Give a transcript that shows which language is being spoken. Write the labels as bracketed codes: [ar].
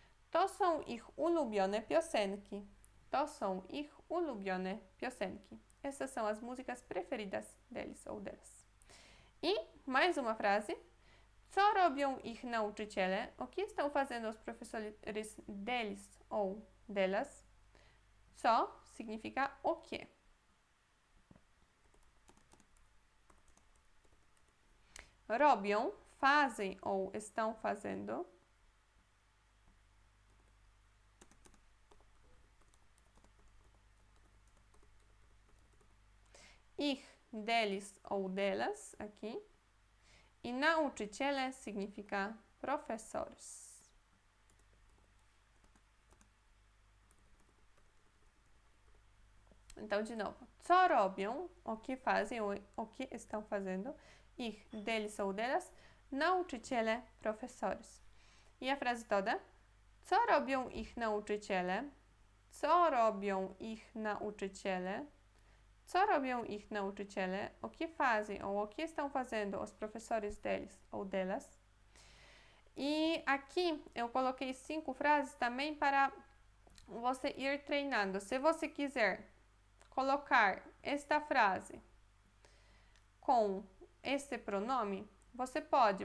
[pl] To są ich ulubione piosenki. To są ich ulubione piosenki. [pt] Essas são as músicas preferidas deles ou delas. E mais uma frase. [pl] Co robią ich nauczyciele? [pt] O que estão fazendo os professores deles ou delas? Co significa o que. Robią, fazem ou estão fazendo. Ich, deles ou delas, aqui. E nauczyciele significa professores. Então, de novo. Co robią, o que fazem ou o que estão fazendo. Ich, deles ou delas. Nauczyciele, professores. E a frase toda. [pl] Co robią ich nauczyciele? Co robią ich nauczyciele? Co robią ich nauczyciele? [pt] O que fazem ou o que estão fazendo os professores deles ou delas? E aqui eu coloquei 5 frases também para você ir treinando. Se você quiser colocar esta frase com este pronome, você pode.